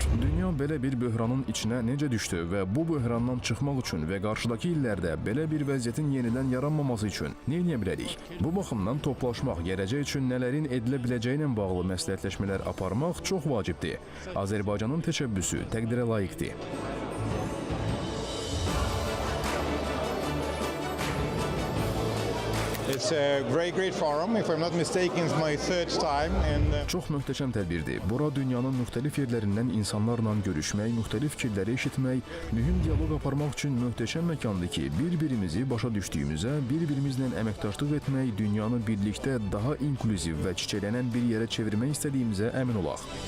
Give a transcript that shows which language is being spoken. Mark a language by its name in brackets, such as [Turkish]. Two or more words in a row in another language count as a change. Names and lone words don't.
[Azerbaijani] Dünya belə bir böhranın içinə necə düşdü və bu böhrandan çıxmaq üçün və qarşıdakı illərdə belə bir vəziyyətin yenidən yaranmaması üçün nə edə bilərik? Bu baxımdan toplaşmaq, gələcək üçün nələrin edilə biləcəyi ilə bağlı məsləhətləşmələr aparmaq çox vacibdir. Azərbaycanın təşəbbüsü təqdirə layiqdir. [English] It's a great forum. If I'm not mistaken, it's my third time. [Azerbaijani] Çox möhtəşəm tədbirdir. Bura dünyanın müxtəlif yerlərindən insanlarla görüşmək, müxtəlif fikirləri eşitmək, mühüm dialoq aparmaq üçün möhtəşəm məkandır ki, bir-birimizi başa düşdüyümüzə, bir-birimizlə əməkdaşlıq etmək, dünyanı birlikdə daha inklüziv və çiçəklənən bir yerə çevirmək istədiyimizə əmin olaq.